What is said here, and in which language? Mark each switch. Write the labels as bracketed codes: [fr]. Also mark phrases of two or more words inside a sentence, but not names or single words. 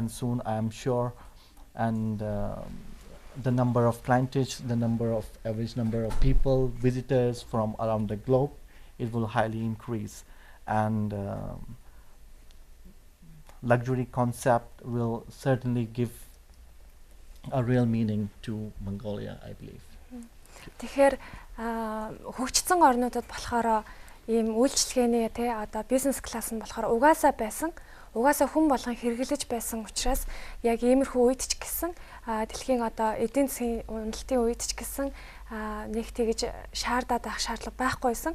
[en] And soon I am sure, and the number of clientage, the average number of people, visitors from around the globe, it will highly increase. And luxury concept will certainly give a real meaning to Mongolia, I believe. [mn] Тэгэхээр хөгжсөн орнуудад болохоор ийм үйлчлэгээний одоо бизнес класс нь болохоор угаасаа хүн болгон хэрэглэж байсан учраас яг иймэрхүү үед ч гэсэн дэлхийн одоо эдийн засгийн уналтын үед ч гэсэн нэг тэгж шаардаад байх шаардлага байхгүйсэн.